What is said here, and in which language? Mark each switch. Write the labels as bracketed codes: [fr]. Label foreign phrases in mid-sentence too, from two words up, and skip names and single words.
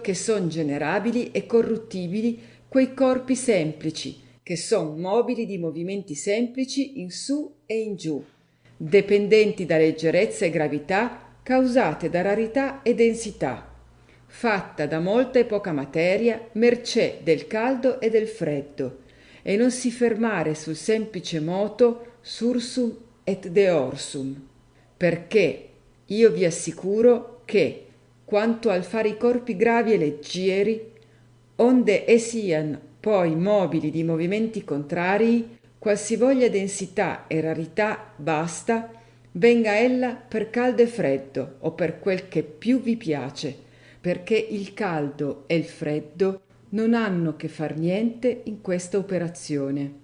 [it] che son generabili e corruttibili quei corpi semplici, che son mobili di movimenti semplici in su e in giù, dipendenti da leggerezza e gravità causate da rarità e densità, fatta da molta e poca materia, mercé del caldo e del freddo, e non si fermare sul semplice moto [la] sursum et deorsum, [it] perché io vi assicuro che, quanto al fare i corpi gravi e leggeri, onde sian poi mobili di movimenti contrarii, qualsivoglia densità e rarità basta, venga ella per caldo e freddo, o per quel che più vi piace, perché il caldo e il freddo non hanno che far niente in questa operazione.